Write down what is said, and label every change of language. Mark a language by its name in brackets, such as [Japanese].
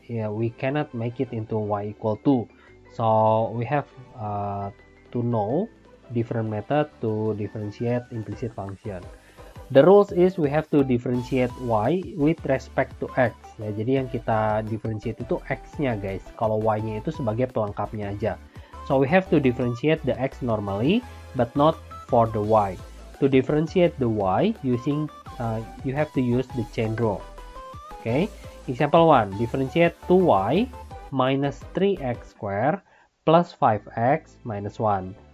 [English] We cannot make it into y equal to. So we have to know different method to differentiate implicit function. The rules is we have to differentiate y with respect to x [Indonesian] ya. Jadi yang kita differentiate itu x-nya guys. Kalau y-nya itu sebagai pelengkapnya aja. [English] So we have to differentiate the x normally, but not for the y. To differentiate the y, you have to use the chain rule. Okay. Example 1. Differentiate 2y minus 3x squared plus 5x minus 1.